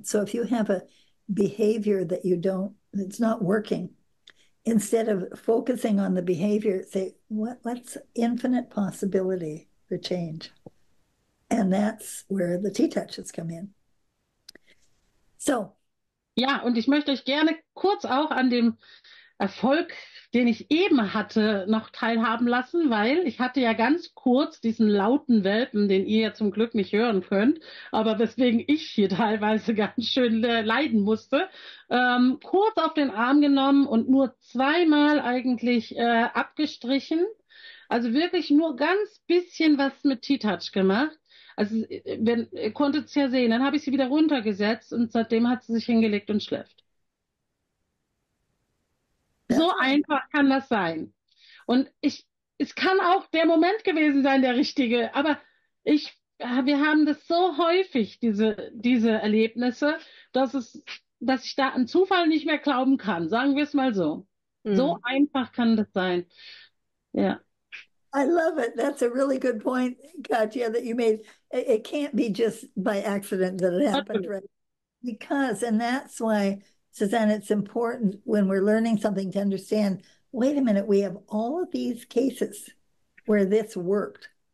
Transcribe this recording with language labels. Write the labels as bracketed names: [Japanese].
[English] So if you have a behavior that it's not working, instead of focusing on the behavior, say, what's infinite possibility for change? And that's where the T-Touches come in. So. [German] Ja, und ich möchte euch gerne kurz auch an dem Erfolg, den ich eben hatte, noch teilhaben lassen, weil ich hatte ja ganz kurz diesen lauten Welpen, den ihr ja zum Glück nicht hören könnt, aber weswegen ich hier teilweise ganz schön leiden musste, kurz auf den Arm genommen und nur zweimal eigentlich abgestrichen. Also wirklich nur ganz bisschen was mit T-Touch gemacht. Also ihr konntet es ja sehen, dann habe ich sie wieder runtergesetzt und seitdem hat sie sich hingelegt und schläft. So einfach kann das sein. Und es kann auch der Moment gewesen sein, der richtige, aber wir haben das so häufig, diese Erlebnisse, dass ich da an Zufall nicht mehr glauben kann. Sagen wir es mal so. So einfach kann das sein. Ja. [English] I love it. That's a really good point, Katja, that you made. It can't be just by accident that it happened, right? Because, and that's why, Suzanne, it's important when we're learning something to understand, wait a minute, we have all of these cases where this worked.